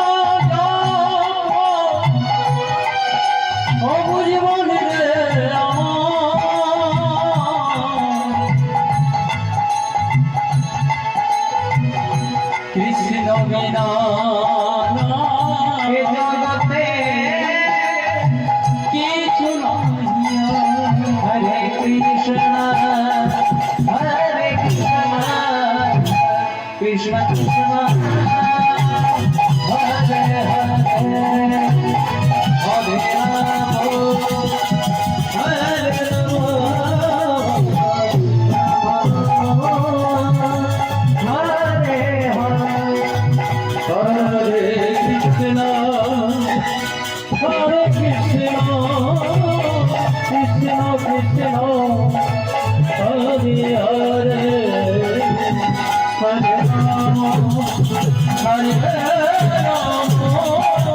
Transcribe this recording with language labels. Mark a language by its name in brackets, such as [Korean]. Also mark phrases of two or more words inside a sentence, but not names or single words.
[Bangla] কৃষ্ণ বিনা জগতে কিছু নাহি [Sanskrit] হরে কৃষ্ণ কৃষ্ণ কৃষ্ণ হরে হরে হরে রাম হরে Hare Krishna, Krishna Krishna, Hare Hare, Hare Rama, Hare Rama.